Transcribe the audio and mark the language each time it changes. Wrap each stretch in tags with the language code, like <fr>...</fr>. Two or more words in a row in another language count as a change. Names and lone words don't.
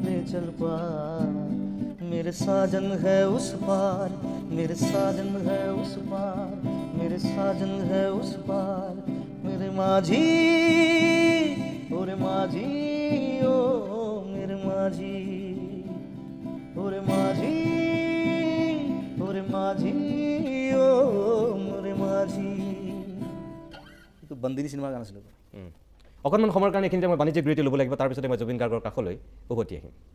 <hi>मेरे साजन है उस पार मेरे साजन है उस पार मेरे साजन है उस पार मेरे माझी ओरे माझी ओ मेरे माझी ओरे माझी ओ मेरे माझी</hi> <as>এইটো বন্দিনী চিনেমাৰ গান আছিলে অকণমান সময়ৰ কাৰণে এইখিনিতে মই বাণিজ্যিক বিৰতি ল'ব লাগিব তাৰপিছতে মই জুবিন গাৰ্গৰ কাষলৈ উভতি আহিম</as>